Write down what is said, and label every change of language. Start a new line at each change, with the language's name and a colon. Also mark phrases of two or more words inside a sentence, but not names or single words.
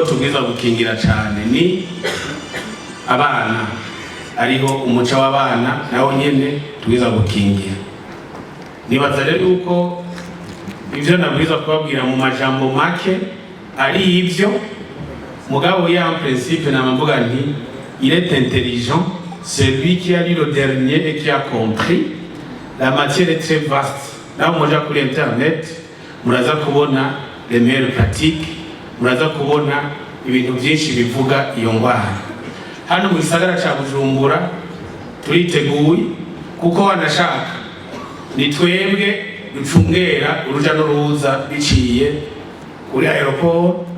Rundi: tubwiza gukingira cyane ni abana ariho umuco w'abana nawo nyene tubwiza gukingira nibaza rero yuko ivyo nabwiza kubabwira mu majambo make ari ivyo mugabo ya principe namvuga nti
French: il est intelligent celui qui a lu le dernier et qui a compris la matière est très vaste
Rundi: naho muja kuri internet muraza kubona
French: les meilleures pratiques
Rundi: muraza kubona ibintu byinshi bivuga iyo ngwara. Hano mu gisagara ca Bujumbura turiteguye kuko wanashaka ni twebwe ducungera uruja n'uruza biciye kuri aeroport,